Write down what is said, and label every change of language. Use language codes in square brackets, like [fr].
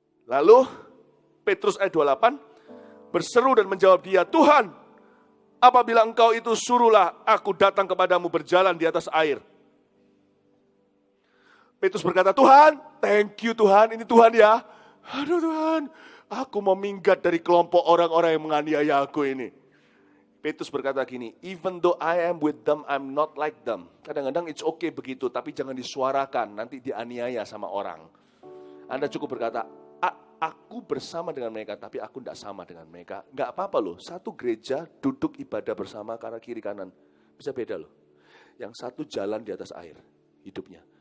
[id] Lalu Petrus ayat 28 berseru dan menjawab dia, Tuhan, apabila engkau itu suruhlah aku datang kepadamu berjalan di atas air. Petrus berkata, Tuhan, [en] thank you [id] Tuhan, ini Tuhan ya. Aduh Tuhan, aku mau minggat dari kelompok orang-orang yang menganiaya aku ini. Petrus berkata gini, [en] even though I am with them, I'm not like them. [id] Kadang-kadang [en] it's okay [id] begitu, tapi jangan disuarakan, nanti dianiaya sama orang. Anda cukup berkata, aku bersama dengan mereka, tapi aku tidak sama dengan mereka. Nggak apa-apa loh, satu gereja duduk ibadah bersama karena kiri kanan. Bisa beda loh. Yang satu jalan di atas air, hidupnya.